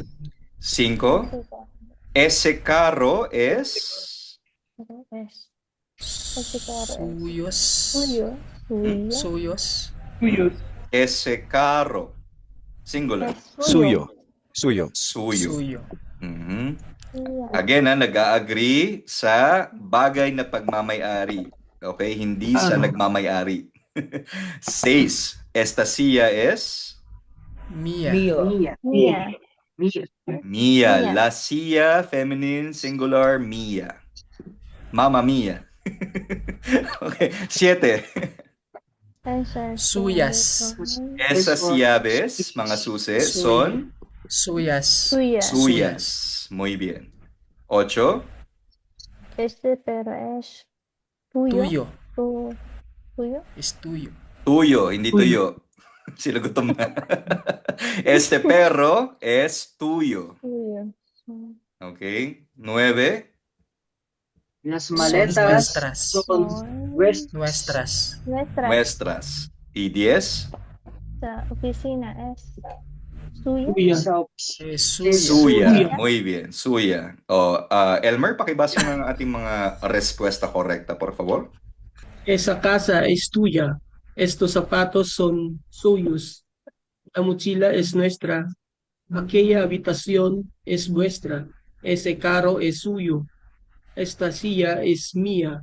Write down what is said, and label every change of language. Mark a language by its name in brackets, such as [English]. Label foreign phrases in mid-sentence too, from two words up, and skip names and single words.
[Spanish] 5. Ese carro es Suyos. Suyo. Suyo. Suyos. Tuyos. ese carro. Singular. Suyo. Suyo. Suyo. Suyo. Mhm. Suyo. [Filipino] Again, nag-agree sa bagay na pagmamayari. Okay? Hindi sa nagmamayari. 6. [Spanish] Esta silla es Mia. Mia. Mia. Mia. Mia. Mia. La silla, [English] feminine, singular, [Spanish] Mia. Mama Mia. [English] Okay. 7. [Spanish] Suyas. Esas llaves, [Filipino] mga susi, [Spanish] son Suyas. Suya. suyas. Muy bien. 8. Este pero es tuyo. Tuyo. Tuyo. Es tuyo. Tuyo, [Filipino] hindi tuyo. Sila gutom na. [Spanish] Este perro es tuyo. Tuyo. [English] Okay. 9. [Spanish] Las Son maletas nuestras. son nuestras. Nuestras. Nuestra. Nuestras. Y 10. Sa oficina es suyo. Tuya. Es suyo. Suya. Suya. Muy bien. Suya. [Filipino] Elmer, pakibasa ng ating mga [Spanish] respuesta correcta, por favor. Esa casa es tuya. Estos zapatos son suyos. La mochila es nuestra. Aquella habitación es vuestra. Ese carro es suyo. Esta silla es mía.